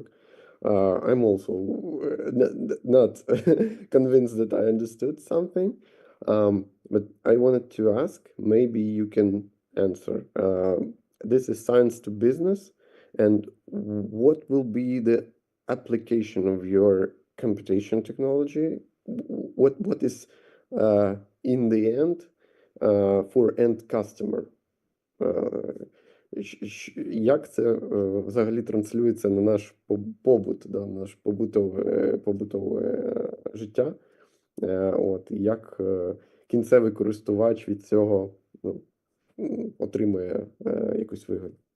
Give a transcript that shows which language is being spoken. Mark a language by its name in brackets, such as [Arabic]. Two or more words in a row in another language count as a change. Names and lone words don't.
[English] I'm also not convinced that I understood something, but I wanted to ask, maybe you can answer. This is Science2Business, and what will be the application of your computation technology? What is in the end for end customer? [Ukrainian] Як це взагалі транслюється на наш побут, наш побутове життя? Як кінцевий користувач від цього отримує якусь вигоду?